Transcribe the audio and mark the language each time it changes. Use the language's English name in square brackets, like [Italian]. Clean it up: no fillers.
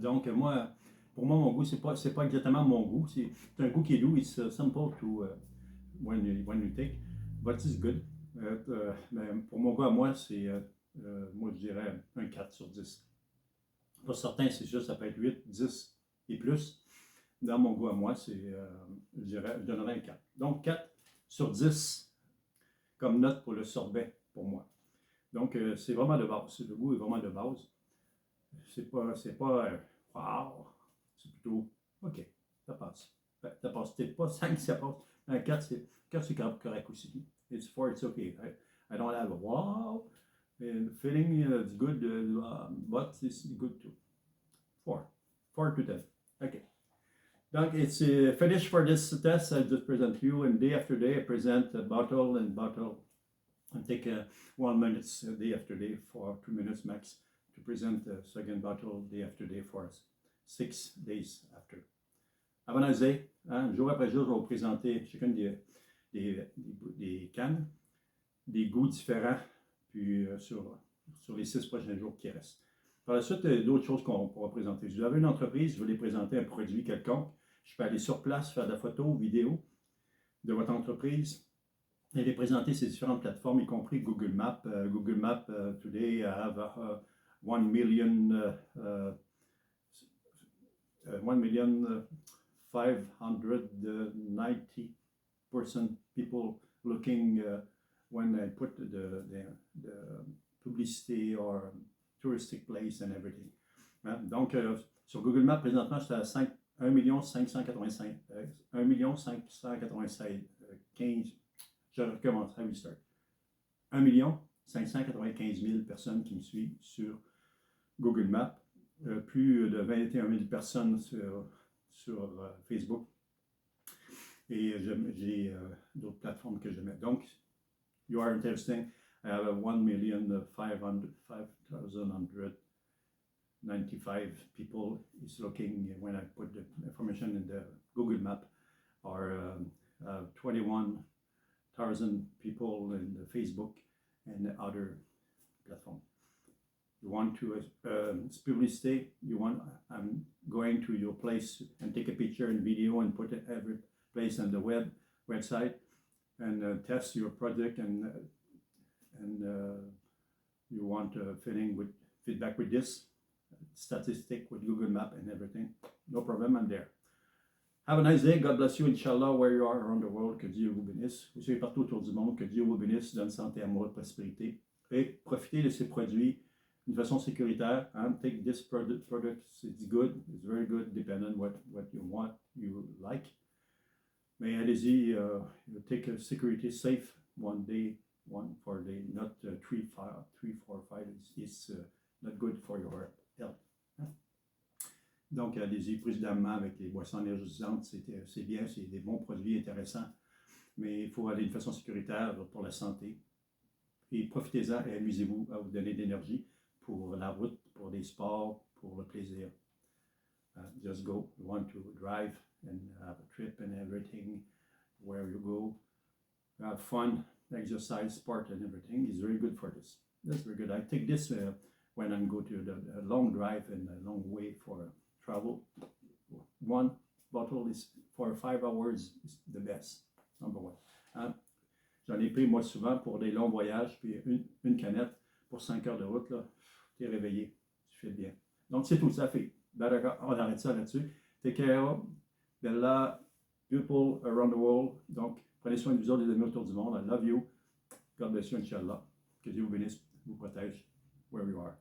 [French] Donc moi, pour moi, mon goût, c'est pas exactement mon goût. C'est un goût qui est doux. [English] It's simple to when you take, but it's good. [French] Mais pour mon goût à moi, c'est moi je dirais un 4 sur 10. Pour certains, c'est juste, ça peut être 8, 10 et plus. Dans mon goût à moi, je donnerais un 4. Donc 4 sur 10 comme note pour le sorbet pour moi. Donc c'est vraiment de base. Le goût est vraiment de base. C'est pas wow. C'est plutôt OK, ça passe. Ça passe. C'est pas 5, ça passe. Un 4, c'est correct aussi. [English] It's 4, it's okay. I don't have a wow. And the feeling is good, but it's good too. 4 to 10. Okay. Donc, it's finished for this test. I just present to you, and day after day, I present bottle and bottle. I take 1 minute day after day for 2 minutes max to present the second bottle day after day for 6 days after. Have a nice day. [French] Jour après jour, je vais vous présenter chacune des cannes, des goûts différents, puis sur sur les 6 prochains jours qui restent. Par la suite, il y a d'autres choses qu'on pourra présenter. Si vous avez une entreprise, vous voulez présenter un produit quelconque, je peux aller sur place, faire de la photo ou vidéo de votre entreprise et les présenter sur différentes plateformes, y compris Google Maps. [English] Google Maps, today, I have 1,590,000 people looking when I put the publicity or touristic place and everything. Hein? [French] Donc, sur Google Maps, présentement, j'étais à 1,596,000. 1,596,015. Je recommence, [English] I restart. [French] 1,595,000 personnes qui me suivent sur Google Maps. Plus de 21 000 personnes sur Facebook. Et j'ai d'autres plateformes que je mets. [English] Donc, you are interesting. I have 1,595,095 people is looking when I put the information in the Google Map, or 21,000 people in the Facebook and the other platform. You want to publicity, I'm going to your place and take a picture and video and put it every place on the website and test your project and you want feedback with this, statistic with Google Map and everything, no problem, I'm there. Have a nice day, God bless you, Inch'Allah, where you are around the world, [French] que Dieu vous bénisse. Vous soyez partout autour du monde, que Dieu vous bénisse, donne santé, amour, prospérité. Et profitez de ces produits d'une façon sécuritaire. [English] Take this product, it's good, it's very good, depending on what you want, you like. [French] Mais allez-y, [English] take a security safe one for a day, not 3, 4, 5 is not good for your health. [French] Donc, allez-y prudemment avec les boissons énergisantes, c'est bien, c'est des bons produits intéressants, mais il faut aller d'une façon sécuritaire pour la santé. Et profitez-en et amusez-vous à vous donner de l'énergie pour la route, pour les sports, pour le plaisir. [English] Just go. You want to drive and have a trip and everything, where you go, have fun, exercise, sport and everything is very good for this. That's very good. I take this when I go to the long drive and a long way for travel. One bottle is for 5 hours is the best, number one. [French] J'en ai pris moi souvent pour des longs voyages, puis une canette pour 5 heures de route, là, t'es réveillé, tu fais bien. Donc c'est tout, ça fait. On arrête ça là-dessus. [English] Take care, Bella, people around the world. [French] Donc prenez soin de vous autres, les amis autour du monde. [English] I love you. God bless you, [French] Inch'Allah. Que Dieu vous bénisse, vous protège [English] where you are.